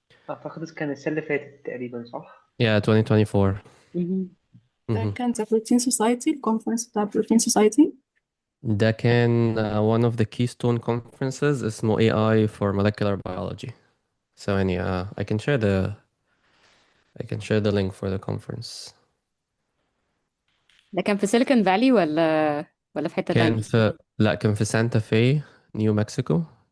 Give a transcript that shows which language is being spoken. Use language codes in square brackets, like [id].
[ar] أعتقد كان السنة اللي فاتت تقريبا صح؟ [en] Yeah, 2024. [ar] مهم. ده مهم. كان ذا بروتين سوسايتي، الكونفرنس بتاع بروتين سوسايتي. ده كان [en] one of the keystone conferences [ar] اسمه AI for molecular biology. ثواني [en] I can share the link for the conference. [ar] ده كان في سيليكون فالي ولا في حتة كان تانية؟ في لا كان في سانتا في، نيو مكسيكو.